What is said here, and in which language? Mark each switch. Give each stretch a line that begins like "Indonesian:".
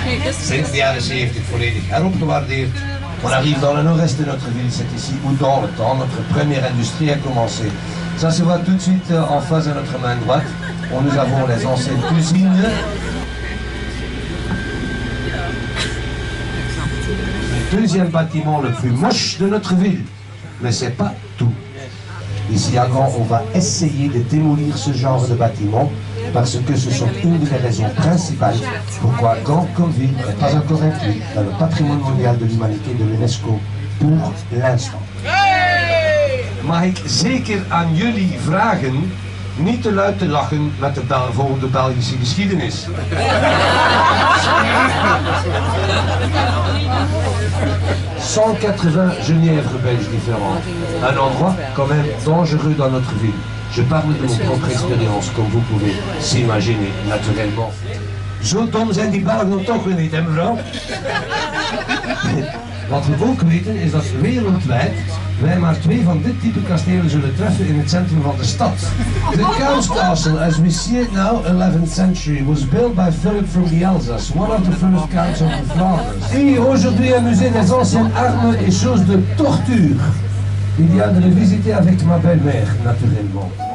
Dutch: Sinds de jaren 70 volledig heropgewaardeerd.
French: On arrive dans le nord-est de notre ville, c'est ici où dans le temps notre première industrie a commencé. Ça se voit tout de suite en face de notre main droite, où nous avons les anciennes cuisines. Le deuxième bâtiment le plus moche de notre ville, mais c'est pas tout. Ici à Gand, on va essayer de démolir ce genre de bâtiment parce que ce sont une des raisons principales pourquoi Gand comme ville n'est pas encore inclus dans le patrimoine mondial de l'humanité de l'UNESCO pour l'instant.
Dutch: Mag ik zeker aan jullie vragen niet te luid te lachen met de volgende Belgische geschiedenis.
French: 180 genièvres belges différentes. Un endroit quand même dangereux dans notre ville. Je parle de mon propre expérience, comme vous pouvez s'imaginer naturellement.
Dutch: Zo dom zijn die Belgen dan toch weer niet, hè mevrouw? Wat we ook weten is dat wereldwijd wij maar 2 van dit type kastelen zullen treffen in het centrum van de stad.
English: The Count's Castle, as we see it now, 11th century, was built by Philip from the Alsace, one of the first counts of the Flanders.
French: Et aujourd'hui un musée des anciennes armes et choses de torture. Il y a de le visiter avec ma belle-mère, naturellement.